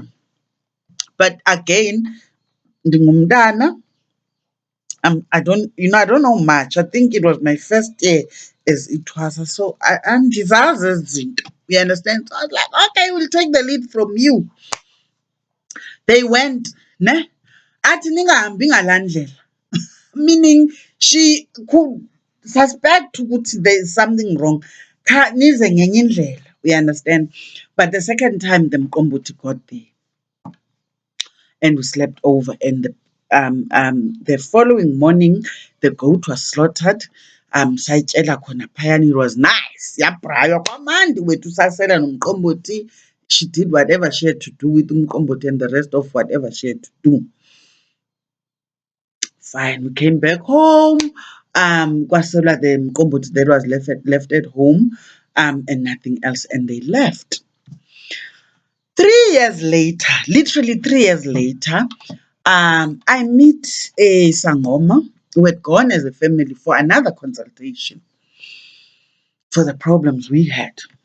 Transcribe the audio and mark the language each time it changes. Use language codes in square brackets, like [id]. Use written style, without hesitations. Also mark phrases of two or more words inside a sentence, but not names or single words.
[en] But again, ndingumntana, I don't know much. I think it was my first year as it was. So I'm disaster. You understand? So I was like, okay, we'll take the lead from you. They went, ne? [xh] Athi ningahambi ngalaa ndlela. [en] Meaning she could suspect ukuthi there is something wrong. [xh] Kha nize ngenye indlela. [en] We understand? But the second time, the mqombothi got there. And we slept over. And the following morning, the goat was slaughtered. [xh] Sayitshela khona phayana, [en] it was nice. [xh] Yabraywa kwamandi wethu sasela nomqombothi. [en] She did whatever she had to do with umqombothi and the rest of whatever she had to do. Fine, we came back home. Kwaselwa the mqombothi that was left at home, and nothing else, and they left. 3 years later, literally 3 years later, I meet a Sangoma who had gone as a family for another consultation for the problems we had.